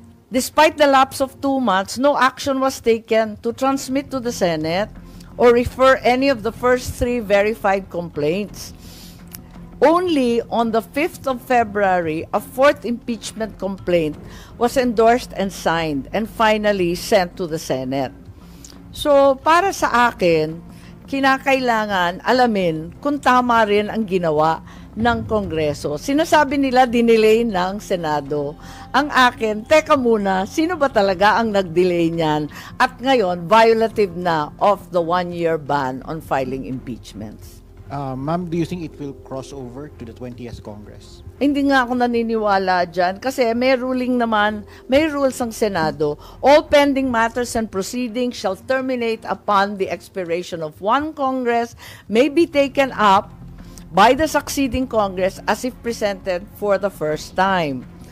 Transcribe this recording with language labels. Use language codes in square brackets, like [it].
[en] Despite the lapse of 2 months, no action was taken to transmit to the Senate or refer any of the first 3 verified complaints. Only on the 5th of February, a 4th impeachment complaint was endorsed and signed and finally sent to the Senate. [tl] So, para sa akin, kinakailangan alamin kung tama rin ang ginawa ng Kongreso. Sinasabi nila dinelay ng Senado. Ang akin, teka muna, sino ba talaga ang nag-delay niyan? [en] At ngayon, violative na of the 1-year ban on filing impeachments. Ma'am, do you think it will cross over to the 20th Congress? [tl] Hindi nga ako naniniwala dyan kasi may ruling naman, may rules ang Senado. [en] All pending matters and proceedings shall terminate upon the expiration of 1 Congress, may be taken up by the succeeding Congress as if presented for the first time.